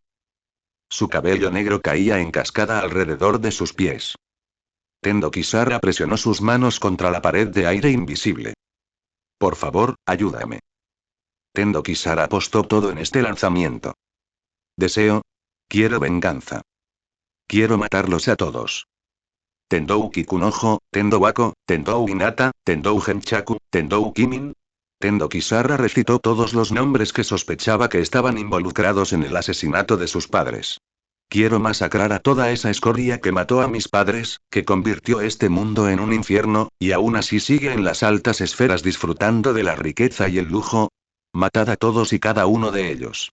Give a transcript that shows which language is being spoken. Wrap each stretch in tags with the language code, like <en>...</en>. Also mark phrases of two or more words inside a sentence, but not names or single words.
<es>Su cabello negro caía en cascada alrededor de sus pies. Tendo Kisara presionó sus manos contra la pared de aire invisible. Por favor, ayúdame. Tendo Kisara apostó todo en este lanzamiento. Quiero venganza. Quiero matarlos a todos. Tendou Kikunojo, Tendo Wako, Tendou Hinata, Tendou Genchaku, Tendou Kimin. Tendo Kisara recitó todos los nombres que sospechaba que estaban involucrados en el asesinato de sus padres. Quiero masacrar a toda esa escoria que mató a mis padres, que convirtió este mundo en un infierno, y aún así sigue en las altas esferas disfrutando de la riqueza y el lujo. Matad a todos y cada uno de ellos.</es>